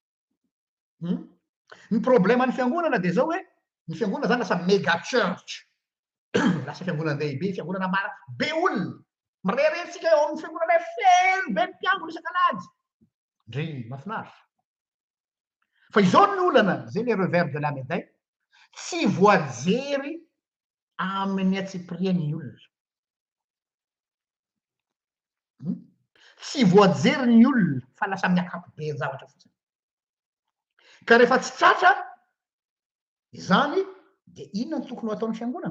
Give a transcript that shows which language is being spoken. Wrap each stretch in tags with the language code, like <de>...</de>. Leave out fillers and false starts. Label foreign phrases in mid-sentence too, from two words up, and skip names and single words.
<mg>Ny problema ny fiangonana dia zao hoe ny fiangonana zany lasa</mg> <en>mega church.</en> <mg>Lasa fiangonana lehibe, fiangonana mara be olona. Mirerentsika eo amin'ny fiangonana feno be ny mpiangona isan-kalady. Ndry mahafinaritra. Fa izao ny olana, zay</mg> <fr>le revers de la médaille,</fr> <mg>tsy voajery amin'ny atsipirian'ny olona. Tsy voajery ny olona fa lasa amin'ny akapobe ny zavatra fotsiny. Ka rehefa tsy tratra izany dia inona ny tokony ho ataon'ny fiangonana?</mg>